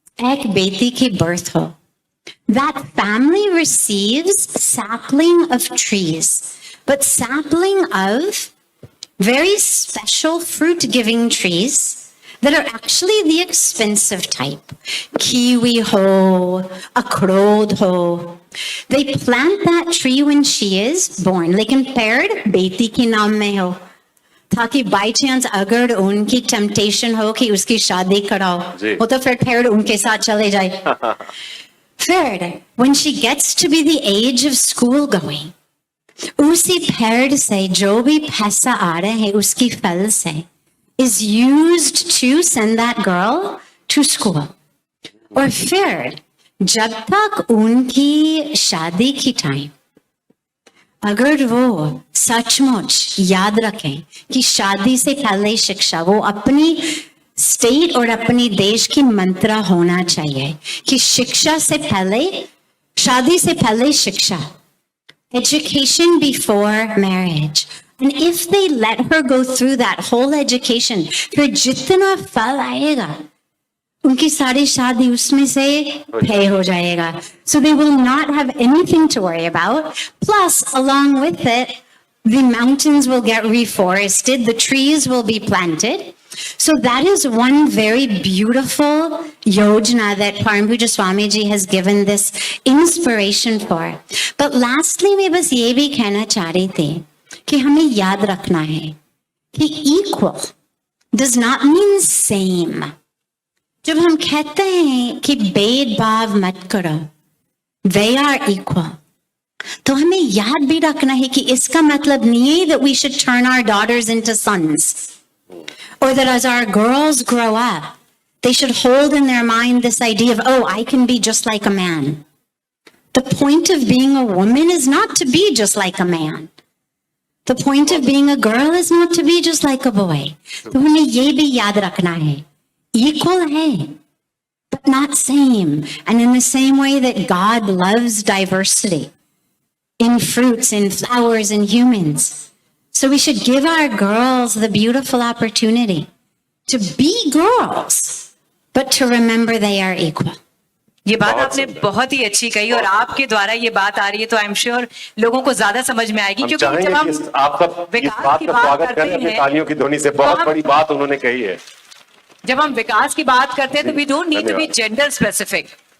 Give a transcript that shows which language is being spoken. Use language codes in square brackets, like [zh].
[hi] एक बेटी की बर्थ हो, [en] that family receives sapling of trees, but sapling of very special fruit-giving trees that are actually the expensive type. [hi] Kiwi ho, akrod ho. [en] They plant that tree when she is born. [hi] लेकिन पेड़ बेटी के नाम में हो, ताकि by chance अगर उनकी टेम्पटेशन हो कि उसकी शादी कराओ, वो तो फिर पेड़ उनके साथ चले जाए। फिर [en] when she gets to be the age of school going, [hi] उसी पेड़ से जो भी पैसा आ रहे हैं उसकी फल से [en] is used to send that girl to school. [hi] और फिर जब तक उनकी शादी की टाइम, अगर वो सचमुच याद रखें कि शादी से पहले शिक्षा, वो अपनी स्टेट और अपनी देश की मंत्र होना चाहिए कि शिक्षा से पहले, शादी से पहले शिक्षा, [en] education before marriage. And if they let her go through that whole education, [hi] फिर जितना फल आएगा उनकी सारी शादी उसमें से पे हो जाएगा. [en] So they will not have anything to worry about. Plus, along with it, the mountains will get reforested, the trees will be planted. So that is one very beautiful yojana that Param Puja Swamiji has given this inspiration for. But lastly, [hi] मैं बस ये भी कहना चाह रही थी कि हमें याद रखना है कि [en] equal does not mean same. [hi] जब हम कहते हैं कि भेदभाव मत करो, [en] they are equal. [hi] तो हमें याद भी रखना है कि इसका मतलब नहीं है [en] that we should turn our daughters into sons, or that as our girls grow up, they should hold in their mind this idea of, oh, I can be just like a man. The point of being a woman is not to be just like a man. The point of being a girl is not to be just like a boy. [hi] तो हमें ये भी याद रखना है, equal है, [en] but not same. And in the same way that God loves diversity in fruits, in flowers, in humans. So we should give our girls the beautiful opportunity to be girls, but to remember they are equal. [hi] ये बात आपने बहुत ही अच्छी कही और आपके द्वारा ये बात आ रही है तो [en] I am sure [hi] लोगों को ज्यादा समझ में आएगी, क्योंकि जब हम आपका इस बात का स्वागत करते हैं तालियों की ध्वनि से, बहुत बड़ी बात उन्होंने कही है। जब हम विकास की बात करते हैं तो [en] We don't need to be gender specific.